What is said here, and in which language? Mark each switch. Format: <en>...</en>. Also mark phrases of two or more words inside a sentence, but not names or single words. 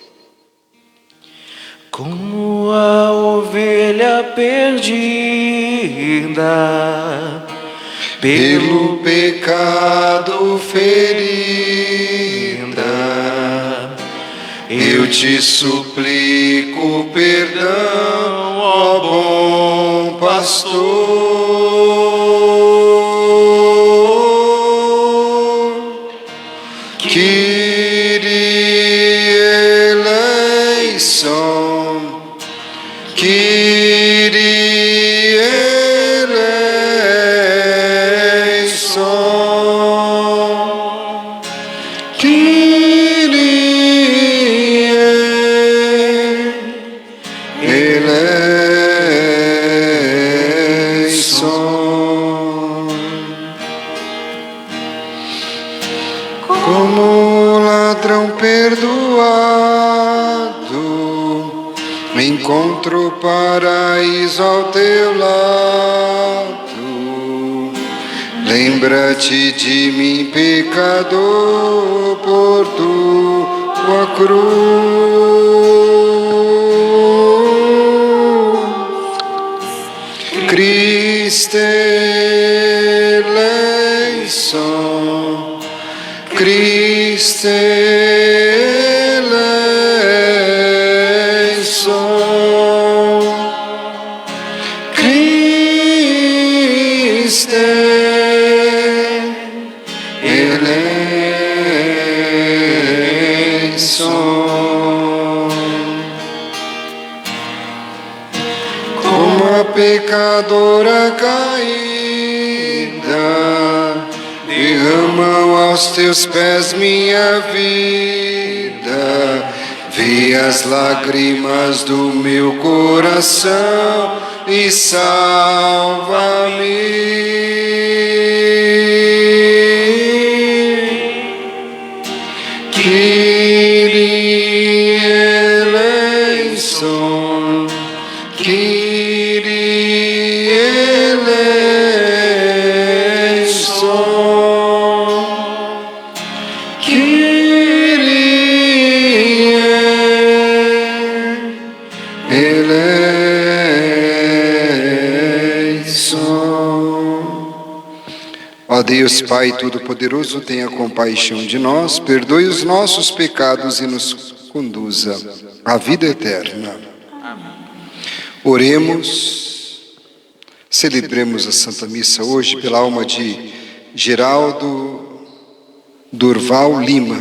<pt>Como a ovelha perdida, Pelo pecado ferida, eu te suplico perdão, ó bom pastor.</pt> <el>Kyrie ἐλέησον, Κύριε ἐλέησον, Κύριε ἐλέησον.</el> <pt>Como ladrão perdoado, encontro paraíso ao teu lado. Lembra-te de mim, pecador, por tua cruz.</pt> <el>Χριστὲ ἐλέησον, Χριστὲ ἐλέησον, Χριστὲ ἐλέησον.</el> <pt>Como a pecadora caída, derramam aos teus pés minha vida. Vê as lágrimas do meu coração e salva-me.</pt> <el>Κύριε ἐλέησον, Κύριε ἐλέησον, Κύριε ἐλέησον.</el> <pt>Ó Deus Pai Todo-Poderoso, tenha compaixão de nós, perdoe os nossos pecados e nos conduza à vida eterna. Oremos, celebremos a Santa Missa hoje pela alma de Geraldo Durval Lima.</pt>